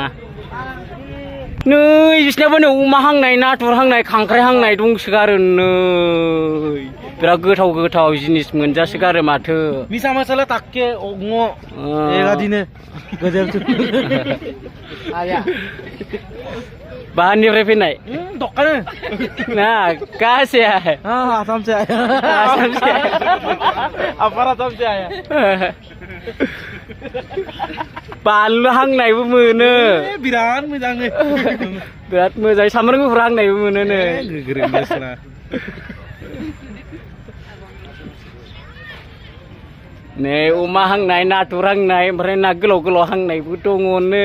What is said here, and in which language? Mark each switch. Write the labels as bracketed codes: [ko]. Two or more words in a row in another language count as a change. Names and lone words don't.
[brx] नै बिसनाबो नै अमा हांनाय, नाथुर हांनाय, खांख्राइ हांनाय दंसोगारो नै। बिराद गोथाव गोथाव जिनिस मोनजासोगारो माथो। मिसा मसाला ताके ओंगो एगादिनो गजर आया बाहारनिफ्राय फैनाय दकान [hi] ना? कहाँ से है? हाँ आसाम से आया। आसाम से अपर आसाम से आया। [brx] बानलु हांनायबो मोनो, बिराद मोजां नै। बिराद मोजां। सामब्राम गुफुर हांनायबो मोनो नै। गोग्रोमगासिनो नै अमा हांनाय, नाथुर हांनाय, ओमफ्राय ना गोलाव गोलाव हांनायबो दङ नै।